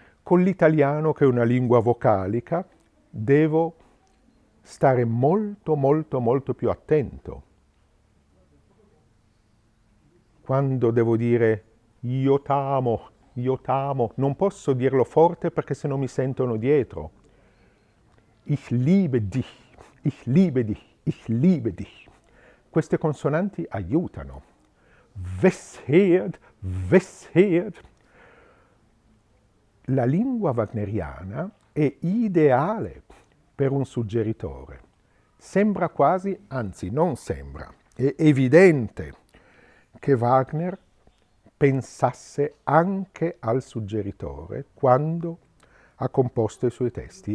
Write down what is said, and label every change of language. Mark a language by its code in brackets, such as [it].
[it] con l'italiano, che è una lingua vocalica, devo stare molto, molto, molto più attento. Quando devo dire io t'amo, non posso dirlo forte perché sennò mi sentono dietro. [de] Ich liebe dich, ich liebe dich, ich liebe dich. [it] Queste consonanti aiutano. Wesheer, wesheer. La lingua wagneriana è ideale per un suggeritore. Sembra quasi, anzi non sembra, è evidente che Wagner pensasse anche al suggeritore quando ha composto i suoi testi.